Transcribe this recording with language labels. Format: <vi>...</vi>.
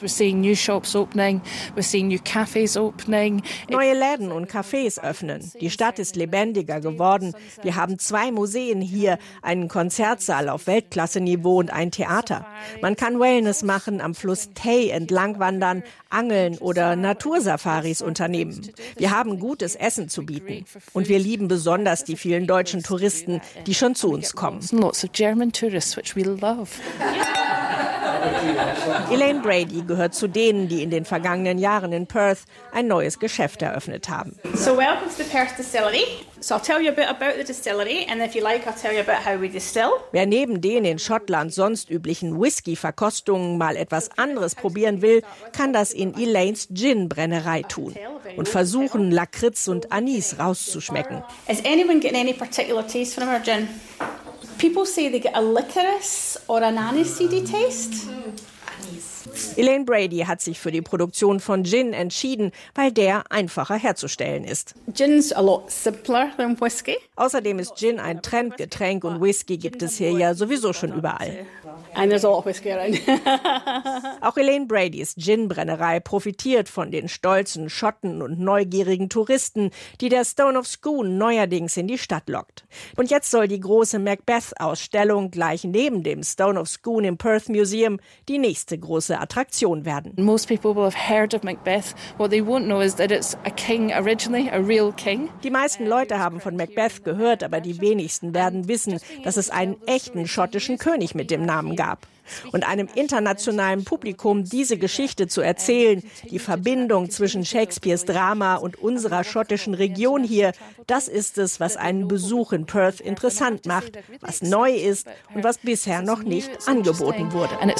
<en>We're seeing new shops opening, we're seeing new cafes opening.</en> <de>Neue Läden und Cafés öffnen. Die Stadt ist lebendiger geworden. Wir haben zwei Museen hier, einen Konzertsaal auf Weltklasseniveau und ein Theater. Man kann Wellness machen, am Fluss Tay entlang wandern, Angeln oder Natursafaris unternehmen. Wir haben gutes Essen zu bieten. Und wir lieben besonders die vielen deutschen Touristen, die schon zu uns kommen.</de> <en>Lots of German tourists, which we love.</en> <de>Elaine Brady gehört zu denen, die in den vergangenen Jahren in Perth ein neues Geschäft eröffnet haben.</de> <en>So, welcome to the Perth Distillery. So I'll tell you a bit about the distillery and if you like I'll tell you about how we distill.</en> <de>Wer neben den in Schottland sonst üblichen Whisky-Verkostungen mal etwas anderes probieren will, kann das in Elaines Gin-Brennerei tun und versuchen, Lakritz und Anis rauszuschmecken.</de> <en>Is anyone getting any particular taste from our gin? People say they get a licorice or an aniseedy taste.</en> <de>Elaine Brady hat sich für die Produktion von Gin entschieden, weil der einfacher herzustellen ist.</de> <en>Gin's a lot simpler than whisky.</en> <de>Außerdem ist Gin ein Trendgetränk und Whisky gibt es hier ja sowieso schon überall. Eine Sauerbiskerin. Auch Elaine Bradys Gin-Brennerei profitiert von den stolzen Schotten und neugierigen Touristen, die der Stone of Scone neuerdings in die Stadt lockt. Und jetzt soll die große Macbeth-Ausstellung gleich neben dem Stone of Scone im Perth Museum die nächste große Attraktion werden.</de> <en>Most people will have heard of Macbeth. What they won't know is that it's a king originally, a real king.</en> <de>Die meisten Leute haben von Macbeth gehört, aber die wenigsten werden wissen, dass es einen echten schottischen König mit dem Namen gab. Und einem internationalen Publikum diese Geschichte zu erzählen, die Verbindung zwischen Shakespeares Drama und unserer schottischen Region hier, das ist es, was einen Besuch in Perth interessant macht, was neu ist und was bisher noch nicht angeboten wurde.</de>